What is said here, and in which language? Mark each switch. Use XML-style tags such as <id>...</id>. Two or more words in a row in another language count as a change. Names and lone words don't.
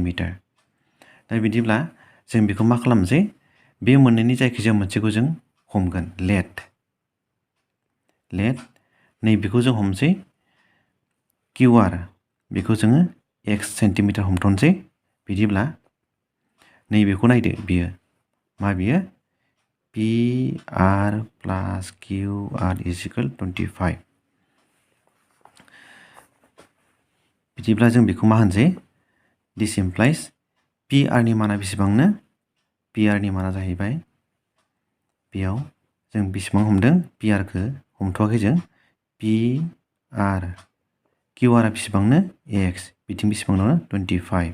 <brx>दा बिदिब्ला जों बेखौ मा खालामसै बे मोननैनि जायखिजाया मोनसेखौ जों हमगोन लेट नैबेखौ जों हमसै QR बेखौ जोङो X सेन्टिमिटार हमथ'नोसै। बिदिब्ला नैबेखौ नायदो बियो मा बियो</brx> <en>PR plus QR is equal 25।</en> <brx>बिदिब्ला जों बेखौ मा होनसै</brx> <en>this implies PR</en> <brx>नि माना बेसेबांनो PR नि माना जाहैबाय बेयाव जों बेसेबां हमदों PR खौ हमथ'वाखै जों PR QR आ बेसेबांनो X बिथिं बेसेबां दङ 25।</brx>